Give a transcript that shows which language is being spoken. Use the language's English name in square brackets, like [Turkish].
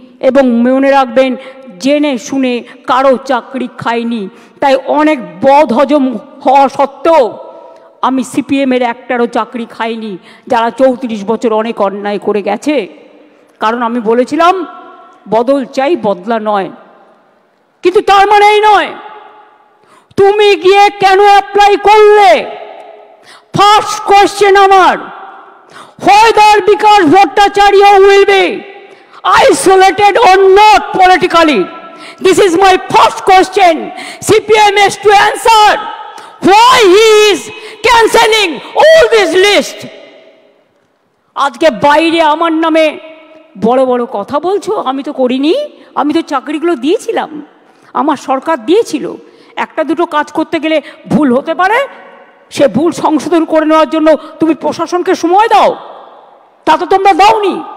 [Bangla] এবং মনে রাখবেন জেনে শুনে কারো চাকরি খাইনি, তাই অনেক বদহজম হওয়া সত্ত্বেও আমি সিপিএমের একটারও চাকরি খাইনি, যারা 34 বছর অনেক অন্যায় করে গেছে। কারণ আমি বলেছিলাম বদল চাই, বদলা নয়। কিন্তু তার মানে এই নয় তুমি গিয়ে কেন অ্যাপ্লাই করলে। [English] First question আমার, whether Vikas Bhattacharya will be isolated or not politically. This is my first question. CPM has to answer why he is cancelling all this list. [Bangla] আজকে বাইরে আমার নামে বড় বড় কথা বলছো, আমি তো করিনি, আমি তো চাকরিগুলো দিয়েছিলাম, আমার সরকার দিয়েছিল। একটা দুটো কাজ করতে গেলে ভুল হতে পারে, সে ভুল সংশোধন করে নেওয়ার জন্য তুমি প্রশাসনকে সময় দাও, তা তো তোমরা দাওনি।